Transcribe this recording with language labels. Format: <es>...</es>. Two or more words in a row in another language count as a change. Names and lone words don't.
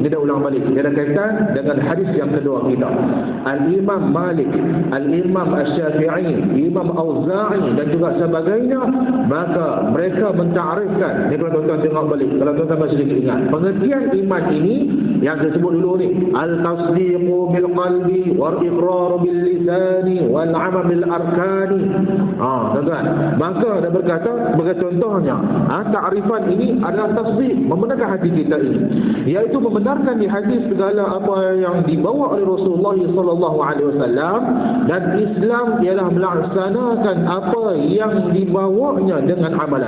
<ms>Dia dah ulang balik, dia ada kaitan dengan hadis yang kedua kita. Al-Imam Malik, Al-Imam Asy-Syafi'i, Imam Auza'i dan juga sebagainya, maka mereka mentakrifkan. Ni kalau tuan-tuan tengok balik, kalau tuan-tuan masih sedikit ingat, pengertian iman ini yang saya sebut dulu ni,</ms> <ar>التصديق بالقلب والإقرار باللسان والعمل بالأركان.</ar> <ms>Tuan-tuan, maka ada berkata sebagai contohnya, takrifan ini adalah tasdik, membenarkan hati kita ini, iaitu membenarkan di hadis segala apa yang dibawa oleh Rasulullah</ms> <ar>صلى الله عليه وسلم,</ar> <ms>dan Islam ialah melaksanakan apa yang dibawanya dengan amalan.</ms>